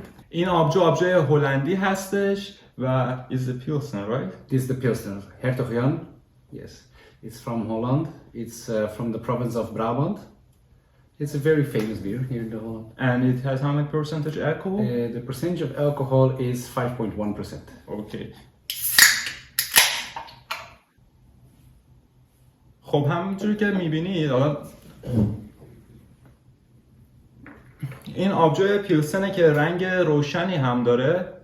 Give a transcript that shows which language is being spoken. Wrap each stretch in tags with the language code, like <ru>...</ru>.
<fa>این آبجوی هلندی هستش و</fa> <en>is the Pilsner, right? This is the Pilsner. Hertogjan. Yes. It's from Holland. It's from the province of Brabant. It's a very famous beer here in the Holland. And it has how much percentage alcohol? The percentage of alcohol is 5.1%. Okay.</en> <fa>خب همونجوری که میبینید این آبجوی پیلسنه که رنگ روشنی هم داره.</fa>